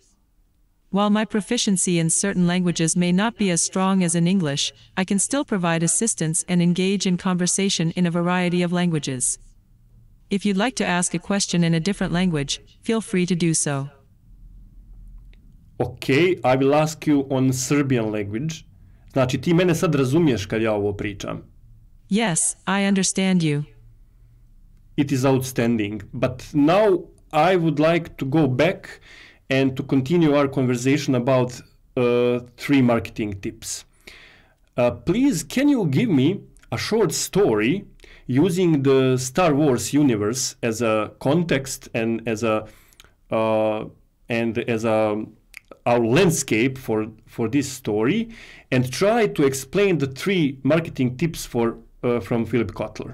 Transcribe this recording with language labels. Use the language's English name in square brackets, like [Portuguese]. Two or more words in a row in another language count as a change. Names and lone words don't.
[English] While my proficiency in certain languages may not be as strong as in English, I can still provide assistance and engage in conversation in a variety of languages. If you'd like to ask a question in a different language, feel free to do so. Okay, I will ask you on Serbian language. [Serbian] Znači, ti mene sad razumiješ kad ja ovo pričam. [English] Yes, I understand you. It is outstanding. But now I would like to go back and to continue our conversation about 3 marketing tips. Please, can you give me a short story using the Star Wars universe as a context and as our landscape for this story, and try to explain the 3 marketing tips from Philip Kotler.